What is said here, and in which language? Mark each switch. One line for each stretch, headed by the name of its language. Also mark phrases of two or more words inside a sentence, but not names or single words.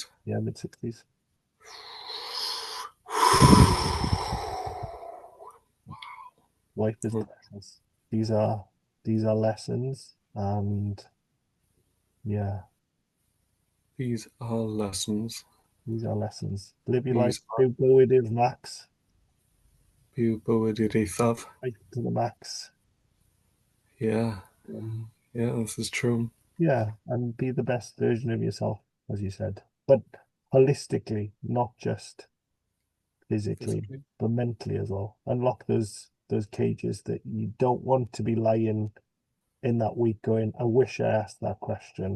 English: yeah, mid 60s. Life is precious. These are these are lessons, and yeah, These are lessons. these are lessons. Live your life, These are do go with it max,
Welsh: byw bywyd i'r eithaf.
English: life to the max. Yeah, Um, yeah, this is true. yeah, and be the best version of yourself, as you said, but holistically, not just physically, Physically. but mentally as well. Unlock those cages that you don't want to be lying in that week going, I wish I asked that question.